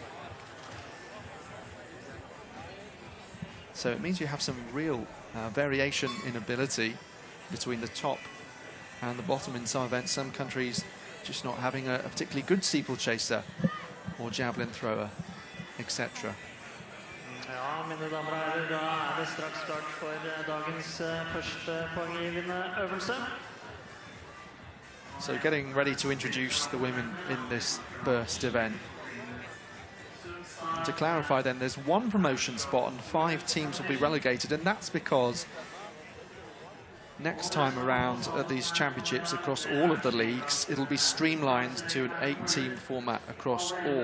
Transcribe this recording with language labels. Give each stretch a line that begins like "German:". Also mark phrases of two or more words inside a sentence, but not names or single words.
English: So it means you have some real variation in ability between the top and the bottom in some events. Some countries just not having a particularly good steeplechaser or javelin thrower, etc.
Norwegian: Ja, mine damer og herrer, da det straks klart for dagens første poenggivende øvelse.
English: So getting ready to introduce the women in this first event. to clarify then, there's one promotion spot and 5 teams will be relegated, and that's because next time around at these championships across all of the leagues, it'll be streamlined to an 8-team format across all.